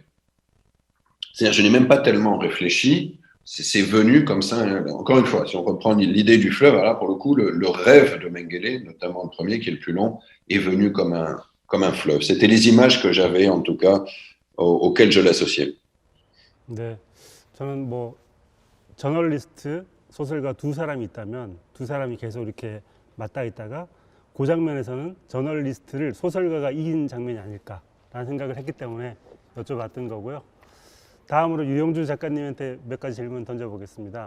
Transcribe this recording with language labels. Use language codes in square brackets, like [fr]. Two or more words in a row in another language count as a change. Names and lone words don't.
[fr] C'est-à-dire, je n'ai même pas tellement réfléchi, c'est venu comme ça. Encore une fois, si on reprend l'idée du fleuve, là, pour le coup, le rêve de Mengele, notamment le premier, qui est le plus long, est venu comme un fleuve. C'était les images que j'avais, en tout cas, auxquelles je l'associais. [ko] 네, 저는 뭐 저널리스트, 소설가 두 사람이 있다면 두 사람이 계속 이렇게 맞닿아 있다가 그 장면에서는 저널리스트를 소설가가 이긴 장면이 아닐까라는 생각을 했기 때문에 여쭤봤던 거고요. 다음으로 유영주 작가님한테 몇 가지 질문 던져보겠습니다.